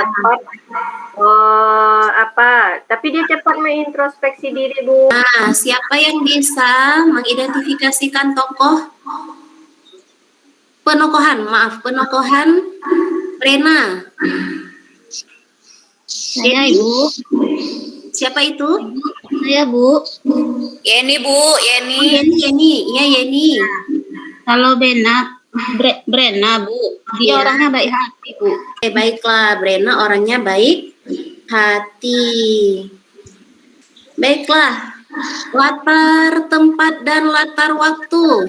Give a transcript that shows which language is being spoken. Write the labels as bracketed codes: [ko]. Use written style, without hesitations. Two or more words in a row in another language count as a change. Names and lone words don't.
[id] cepat tapi dia cepat mengintrospeksi diri, Bu. Nah, siapa yang bisa mengidentifikasikan tokoh penokohan Rena? Saya, Ibu. Siapa itu? Saya, Bu. Yeni, Bu. Yeni. Yeni. Iya, Yeni. Kalau Brena, Bu. Dia Iya. orangnya baik hati, Bu. Oke, baiklah, Brena orangnya baik hati. Baiklah, latar tempat dan latar waktu.